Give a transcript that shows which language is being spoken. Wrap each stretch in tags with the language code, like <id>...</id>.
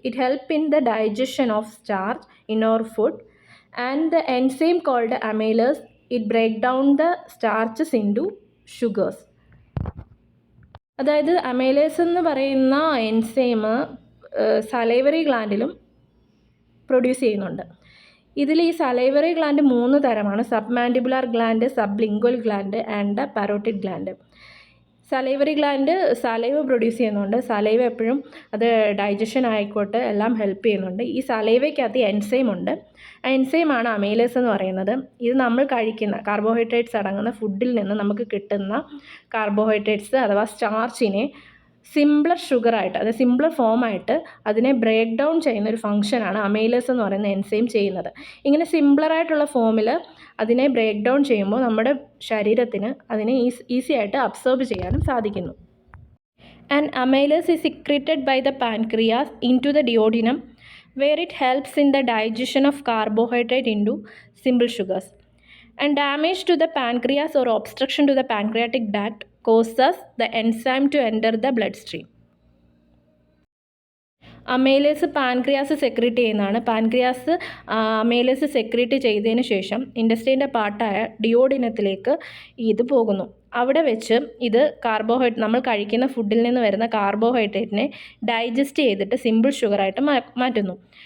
<en>It helps in the digestion of starch in our food. And the enzyme called amylase, it break down the starches into sugars.</en> <ml>അതായത് amylase എന്ന് പറയുന്ന enzyme salivary ഗ്ലാൻഡിലും produce ചെയ്യുന്നുണ്ട്. ഇതിൽ ഈ salivary gland 3 തരമാണ്: submandibular gland, sublingual gland and parotid gland. Salivary gland saliva produce ചെയ്യുന്നുണ്ട്. Saliva എപ്പോഴും അത് ഡൈജഷൻ ആയിക്കോട്ടെ എല്ലാം ഹെൽപ്പ് ചെയ്യുന്നുണ്ട്. ഈ സലൈവയ്ക്കകത്ത് എൻസൈം ഉണ്ട്. ആ എൻസൈമാണ് അമൈലേസ് എന്ന് പറയുന്നത്. ഇത് നമ്മൾ കഴിക്കുന്ന കാർബോഹൈഡ്രേറ്റ്സ് അടങ്ങുന്ന ഫുഡിൽ നിന്ന് നമുക്ക് കിട്ടുന്ന കാർബോഹൈഡ്രേറ്റ്സ് അഥവാ സ്റ്റാർച്ചിനെ സിംപ്ലർ ഷുഗറായിട്ട്, അതായത് സിംപ്ലർ ഫോമായിട്ട് അതിനെ ബ്രേക്ക് ഡൗൺ ചെയ്യുന്ന ഒരു ഫംഗ്ഷനാണ് അമൈലേസ് എന്ന് പറയുന്ന എൻസൈം ചെയ്യുന്നത്. ഇങ്ങനെ സിംപ്ലറായിട്ടുള്ള ഫോമിൽ അതിനെ ബ്രേക്ക് ഡൗൺ ചെയ്യുമ്പോൾ നമ്മുടെ ശരീരത്തിന് അതിനെ ഈസി ആയിട്ട് അബ്സോർബ് ചെയ്യാനും സാധിക്കുന്നു.</ml> <en>And amylase is secreted by the pancreas into the duodenum, where it helps in the digestion of carbohydrate into simple sugars. And damage to the pancreas or obstruction to the pancreatic duct causes the enzyme to enter the bloodstream.</en> <ml>Amylase pancreas secrete ചെയ്യുന്നതാണ്. Pancreas amylase secrete ചെയ്തതിന് ശേഷം ഇൻഡസ്ട്രീൻ്റെ പാർട്ടായ ഡിയോഡിനത്തിലേക്ക് ഇത് പോകുന്നു. അവിടെ വെച്ച് ഇത് നമ്മൾ കഴിക്കുന്ന ഫുഡിൽ നിന്ന് വരുന്ന കാർബോഹൈഡ്രേറ്റിനെ ഡൈജസ്റ്റ് ചെയ്തിട്ട് സിമ്പിൾ ഷുഗറായിട്ട് മാറ്റുന്നു.</ml>